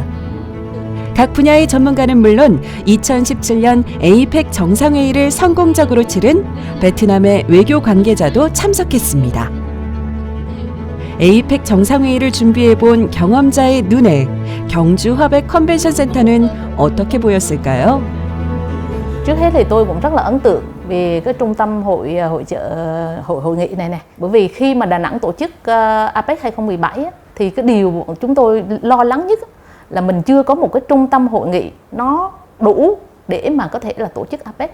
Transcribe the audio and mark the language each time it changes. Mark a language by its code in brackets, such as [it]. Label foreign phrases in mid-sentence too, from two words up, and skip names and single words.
[ko] 각 분야의 전문가는 물론 2017년 에이펙 정상회의를 성공적으로 치른 베트남의 외교 관계자도 참석했습니다. 에이펙 정상회의를 준비해본 경험자의 눈에 경주 화백 컨벤션 센터는 어떻게 보였을까요? [vi] Trước hết thì tôi cũng rất là ấn tượng về cái trung tâm hội nghị này nè. Bởi vì khi mà Đà Nẵng tổ chức APEC 2017 thì cái điều chúng tôi lo lắng nhất là mình chưa có một cái trung tâm hội nghị nó đủ để mà có thể là tổ chức APEC.